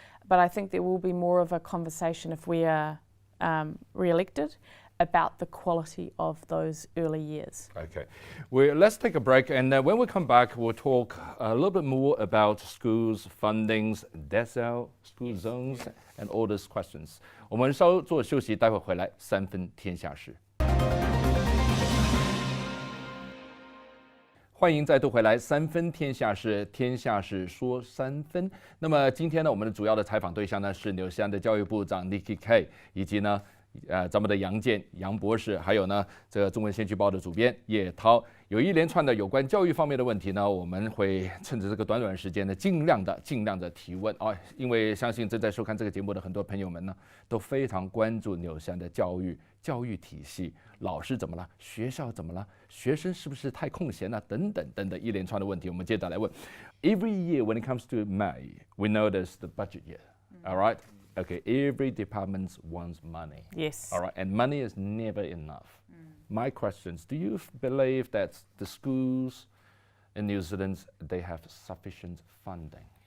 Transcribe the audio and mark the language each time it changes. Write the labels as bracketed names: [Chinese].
[English] But I think there will be more of a conversation if we are re-elected about the quality of those early years. Okay, let's take a break, and when we come back, we'll talk a little bit more about schools, fundings, decile, school zones, and all those questions. [Chinese] 我们稍作休息，待会回来三分天下事。欢迎再度回来，三分天下事，天下事说三分。那么今天呢，我们的主要的采访对象呢是纽西兰的教育部长 Nikki Kaye， 以及呢咱们的杨博士，还有呢这个中文先驱报的主编叶涛，有一连串的有关教育方面的问题呢，我们会趁着这个短短时间呢，尽量的提问啊，因为相信正在收看这个节目的很多朋友们呢，都非常关注纽西兰的教育体系，老师怎么了，学校怎么了，学生是不是太空闲了，等等一连串的问题，我们接着来问。 [English] Every year when it comes to May, we know there's the budget year, all right? Okay, every department wants money. Yes. All right, and money is never enough. My questions, do you believe that the schools in New Zealand, they have sufficient funding?